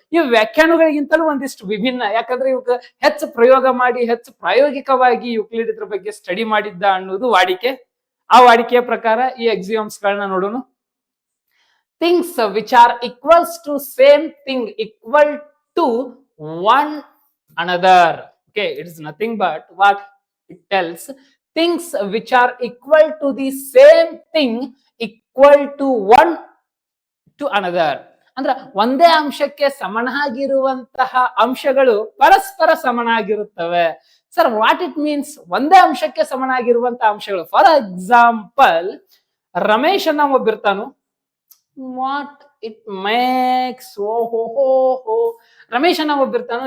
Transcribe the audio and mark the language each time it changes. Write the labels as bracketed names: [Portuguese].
[Kannada] ಇವು ವ್ಯಾಖ್ಯಾನಗಳಿಗಿಂತಲೂ ಒಂದಿಷ್ಟು ವಿಭಿನ್ನ. ಯಾಕಂದ್ರೆ ಇವಾಗ ಹೆಚ್ಚು ಪ್ರಯೋಗ ಮಾಡಿ, ಹೆಚ್ಚು ಪ್ರಾಯೋಗಿಕವಾಗಿ ಯುಕ್ಲಿಡ್ ಇದ್ರ ಬಗ್ಗೆ ಸ್ಟಡಿ ಮಾಡಿದ್ದ ಅನ್ನೋದು ವಾಡಿಕೆ. ಆ ವಾಡಿಕೆಯ ಪ್ರಕಾರ ಈ ಎಕ್ಸಿಯಮ್ಸ್ ಗಳನ್ನ ನೋಡೋಣ. [English] Things which are equals to same thing equal to one another. Okay, it is nothing but what it tells. Things which are equal to the same thing equal to one to another. [Kannada] ಅಂದ್ರೆ ಒಂದೇ ಅಂಶಕ್ಕೆ ಸಮನಾಗಿರುವಂತಹ ಅಂಶಗಳು ಪರಸ್ಪರ ಸಮನಾಗಿರುತ್ತವೆ. Sir, [English] What it means? [Kannada] ಒಂದೇ ಅಂಶಕ್ಕೆ ಸಮನಾಗಿರುವಂತಹ ಅಂಶಗಳು. [English] for example, [Kannada] Ramesh ಅನ್ನ ಒಬ್ಬಿರ್ತಾನು. [English] What it makes? [Kannada] ಓಹೋ, ರಮೇಶ್ ಅನ್ನ ಒಬ್ಬಿರ್ತಾನು.